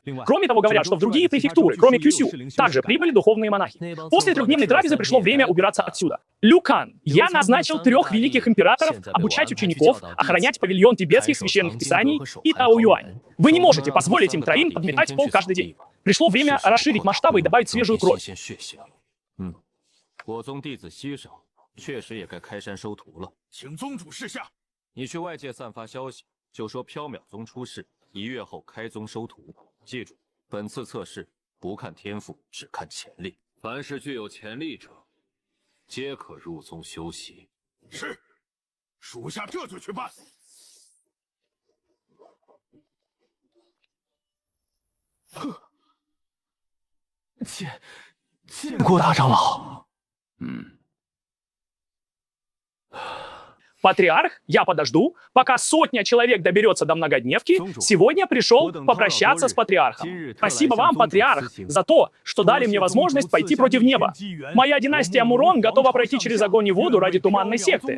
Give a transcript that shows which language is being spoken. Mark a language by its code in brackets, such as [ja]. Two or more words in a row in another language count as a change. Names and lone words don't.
[ru] Кроме того, говорят, что в другие префектуры, кроме Кюсю, также прибыли духовные монахи. После 3-дневной трапезы пришло время убираться отсюда. Люкан, я назначил 3 великих императоров обучать учеников, охранять павильон тибетских священных писаний и Тао Юань. Вы не можете позволить им 3 подметать пол каждый день. Пришло время расширить масштабы и добавить свежую кровь. [zh] 我宗弟子西省确实也该开山收徒了，请宗主示下。你去外界散发消息，就说缥缈宗出世，1月后开宗收徒。记住，本次测试不看天赋，只看潜力。凡是具有潜力者，皆可入宗修习。是，属下这就去办。见过大长老。 [ru] Патриарх, я подожду, пока 100 человек доберется до многодневки. Сегодня пришел попрощаться с патриархом. Спасибо вам, патриарх, за то, что дали мне возможность пойти против неба. Моя династия Мурон готова пройти через огонь и воду ради туманной секты.